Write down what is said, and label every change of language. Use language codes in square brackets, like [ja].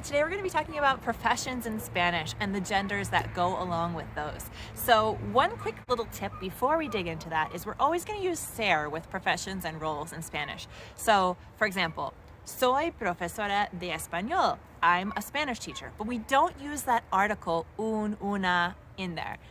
[en] Today we're going to be talking about professions in Spanish and the genders that go along with those. So one quick little tip before we dig into that is we're always going to use ser with professions and roles in Spanish. So for example, [es] soy profesora de español. [en] I'm a Spanish teacher, but we don't use that article una in there.